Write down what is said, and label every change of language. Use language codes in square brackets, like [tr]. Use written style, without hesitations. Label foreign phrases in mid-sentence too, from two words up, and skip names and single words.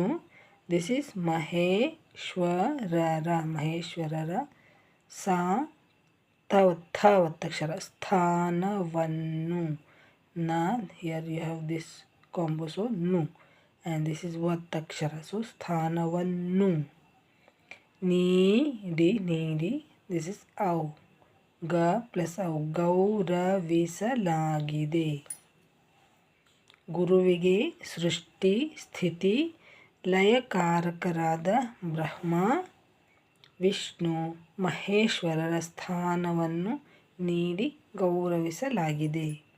[en] This is Maheshwarara. [kn] ಮಹೇಶ್ವರರ ಸ ತವತ್ತಕ್ಷರ. ಸ್ಥಾನವನ್ನು ನ. [en] Here you have this combo, so Nu. And this is Vatakshara. So Sthanavannu. [kn] ನೀಡಿ ನೀಡಿ. [en] This is Au. [kn] Ga plus Au. ಗೌರವಿಸಲಾಗಿದೆ. ಗುರುವಿಗೆ ಸೃಷ್ಟಿ ಸ್ಥಿತಿ ಲಯಕಾರಕರಾದ ಬ್ರಹ್ಮ, ವಿಷ್ಣು, ಮಹೇಶ್ವರರ ಸ್ಥಾನವನ್ನು ನೀಡಿ ಗೌರವಿಸಲಾಗಿದೆ.